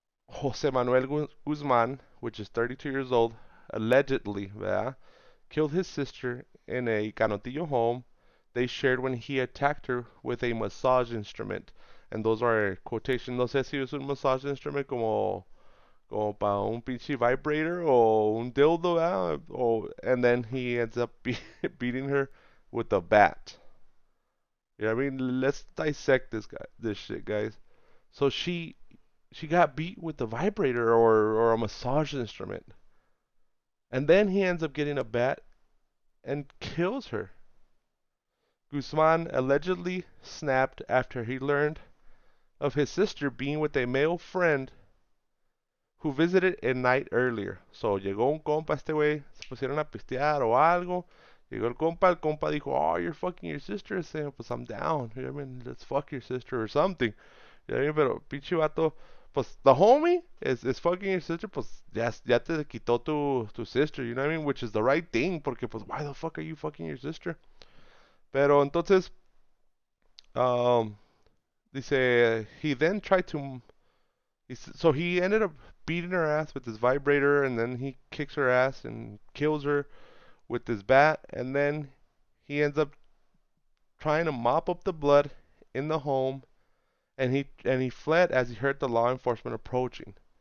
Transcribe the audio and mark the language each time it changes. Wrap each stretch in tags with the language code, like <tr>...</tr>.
<en>Jose Manuel Guzman, which is 32 years old, allegedly, ¿verdad?, killed his sister in a Canotillo home they shared when he attacked her with a massage instrument. And those are quotations.</en> <es>No sé si es un massage instrument como para un pinche vibrator o un dildo, ¿verdad?</es> <en>And then he ends up beating her with a bat. You know what I mean? Let's dissect this shit, guys. So she got beat with a vibrator or a massage instrument. And then he ends up getting a bat and kills her. Guzman allegedly snapped after he learned of his sister being with a male friend who visited a night earlier.</en> <es>So llegó un compa, este güey, se pusieron a pistear o algo.</es> <en>Llegó el compa dijo, oh, you're fucking your sister. Saying, pues I'm down. You know what I mean? Let's fuck your sister or something. You know what I mean? Pero pinche vato, pues the homie is fucking your sister, pues ya te quitó tu sister, you know what I mean? Which is the right thing, porque pues why the fuck are you fucking your sister? Pero entonces, dice, he then tried to, so he ended up beating her ass with his vibrator, and then he kicks her ass and kills her with his bat, and then he ends up trying to mop up the blood in the home, and he fled as he heard the law enforcement approaching.</en>